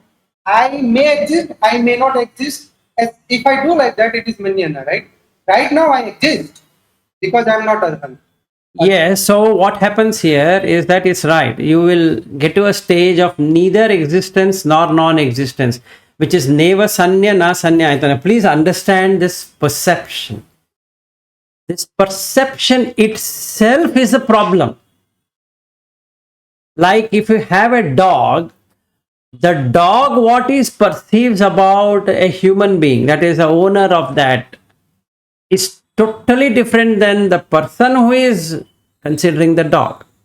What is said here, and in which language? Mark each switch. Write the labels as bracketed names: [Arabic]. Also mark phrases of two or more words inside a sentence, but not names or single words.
[English] I may exist, I may not exist. As if I do like that, it is Mahayana, right? Right now I exist because I am not arhat. Yes, so what happens here is that it's right. You will get to a stage of neither existence nor non-existence, which is [Pali] neva sanya na sanya. [English] Please understand this perception. This perception itself is a problem. Like if you have a dog, the dog what is perceives about a human being, that is the owner of that, is totally different than the person who is considering the dog.